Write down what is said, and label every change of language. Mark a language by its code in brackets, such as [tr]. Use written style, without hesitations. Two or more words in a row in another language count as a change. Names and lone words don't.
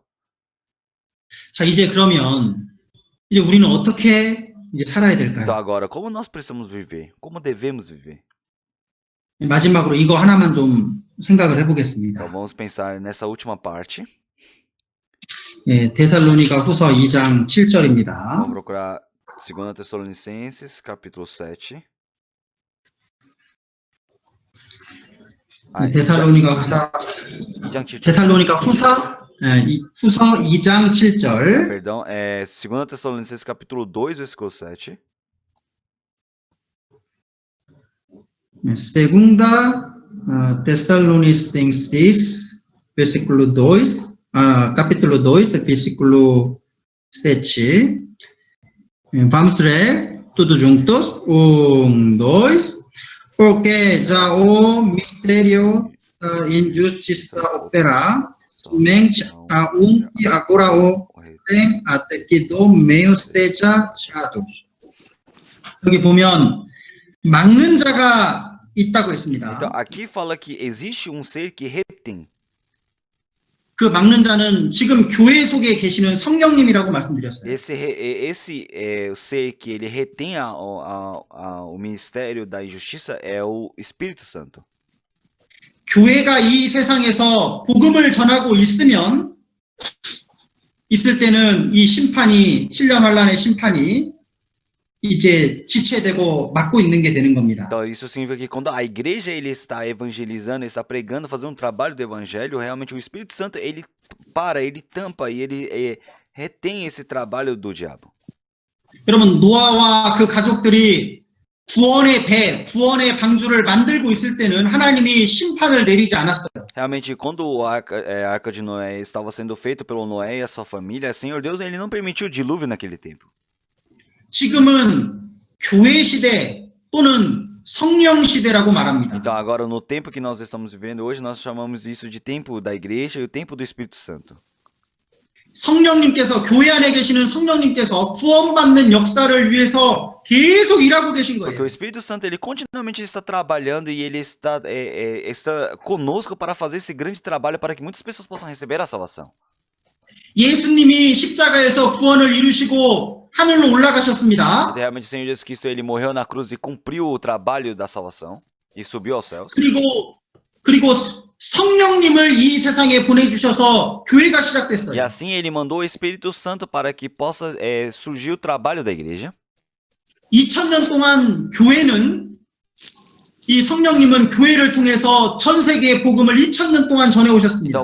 [ko] 자, 이제 그러면 이제 우리는 어떻게 이제 살아야 [pt] Então, [ko] 될까요? [pt] agora, como nós precisamos viver? Como devemos viver? [ko] 마지막으로 이거 하나만 좀 생각을 [pt] Então, [ko] 해보겠습니다. [pt] vamos pensar nessa última parte. [ko] 예, 데살로니가 후서 2장 7절입니다. [pt] Vamos procurar 2 Tessalonicenses, capítulo 7. [ko] 데살로니가 후서 2장 7절. 데살로니가 후서 2장 7절. [pt] Perdão, é 2 Tessalonicenses, capítulo 2, versículo 7. Segunda Tessalonicenses, versículo 2, capítulo 2, versículo 7. Vamos ler todos juntos. 1, 2. Porque já o mistério da injustiça opera somente a e agora o tem até que do meio seja tirado. [ko] 여기 보면 막는 자가 있다고 했습니다. [pt] Então, aqui fala que existe um ser que retém. [ko] 그 막는 자는 지금 교회 속에 계시는 성령님이라고 말씀드렸어요. [pt] Esse ser que ele retém o ministério da injustiça é o Espírito Santo. [ko] 교회가 이 세상에서 복음을 전하고 있을 때는 이 심판이 7년 환란의 심판이 이제 지체되고 막고 있는 게 되는 겁니다. [pt] Então, isso significa que quando a igreja ele está evangelizando, está pregando, fazendo um trabalho do evangelho, realmente o Espírito Santo ele para, ele tampa e ele retém esse trabalho do diabo. [ko] 여러분 노아와 그 가족들이 구원의 방주를 만들고 있을 때는 하나님이 심판을 내리지 않았어요. [pt] Realmente, quando a arca de Noé estava sendo feita pelo Noé e a sua família, Senhor Deus ele não permitiu o dilúvio naquele tempo. [ko] 지금은 교회 시대 또는 성령 시대라고 말합니다. [pt] Então, agora no tempo que nós estamos vivendo hoje, nós chamamos isso de tempo da igreja e o tempo do Espírito Santo. [ko] 성령님께서 교회 안에 계시는 성령님께서 구원받는 역사를 위해서 계속 일하고 계신 [pt] Porque [ko] 거예요. [pt] o Espírito Santo ele continuamente está trabalhando e ele está conosco para fazer esse grande trabalho para que muitas pessoas possam receber a salvação. [ko] 예수님이 십자가에서 구원을 이루시고 하늘로 올라가셨습니다. [pt] Realmente o Senhor Jesus Cristo ele morreu na cruz e cumpriu o trabalho da salvação e subiu aos céus. [ko] 그리고 성령님을 이 세상에 보내주셔서 교회가 [pt] E [ko] 시작됐어요. [pt] assim ele mandou o Espírito Santo para que possa surgir o trabalho da igreja. [ko] 2000년 동안 교회는 이 성령님은 교회를 통해서 전 세계의 복음을 2000년 동안 전해 오셨습니다.